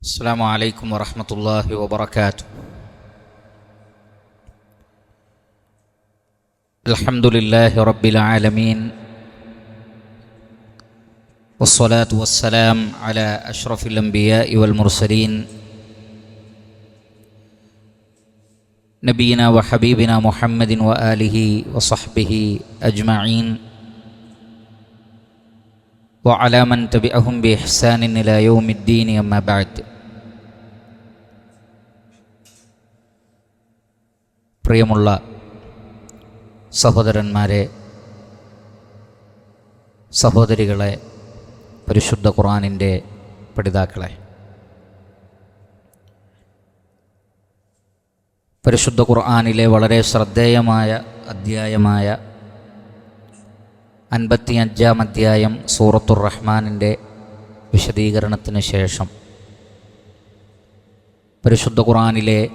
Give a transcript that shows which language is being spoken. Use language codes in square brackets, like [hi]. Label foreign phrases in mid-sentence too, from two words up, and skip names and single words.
[ar] السلام عليكم ورحمة الله وبركاته. الحمد لله رب العالمين، والصلاة والسلام على أشرف الأنبياء والمرسلين نبينا وحبيبنا محمد وآله وصحبه أجمعين وعلى من تبعهم بإحسان إلى يوم الدين. أما بعد. [ml] പ്രിയമുള്ള സഹോദരന്മാരെ, സഹോദരികളെ, പരിശുദ്ധ ഖുർആനിൻ്റെ പഠിതാക്കളെ, പരിശുദ്ധ ഖുർആനിലെ വളരെ ശ്രദ്ധേയമായ അധ്യായമായ 55-ാം അധ്യായം സൂറത്തുർ റഹ്മാനിൻ്റെ വിശദീകരണത്തിന് ശേഷം പരിശുദ്ധ ഖുർആനിലെ